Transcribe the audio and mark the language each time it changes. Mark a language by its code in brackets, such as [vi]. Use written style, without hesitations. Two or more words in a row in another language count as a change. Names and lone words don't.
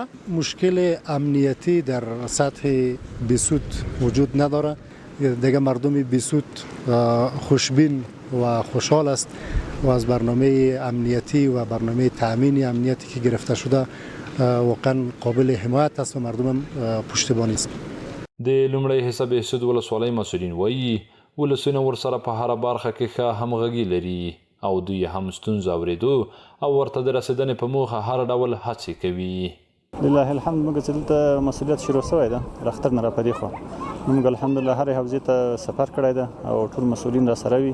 [fa] مشکل امنیتی در سطح بهسود وجود نداره. دیگه مردم بهسود خوشبین و خوشحال است و از برنامه امنیتی و برنامه تأمین امنیتی که گرفته شده واقعا قابل حمایت است و مردم پشتیبانی است. [ps] د لومړی حصه بهسود ولسوالۍ مسؤلین وایي ولسونه ورسره په هره برخه کې ښه همغږي لري او دوی هم ستونزو اورېدو او ورته د رسېدنې په موخه هر ډول هڅې کوي. [ar] لله الحمد. [ps] موږ چې دلته مسؤلیت شروع شوی ده له اختر نه راپدې خوا موږ الحمدلله هرې حوزې ته سفر کړی ده او ټول مسؤلین را سره وي.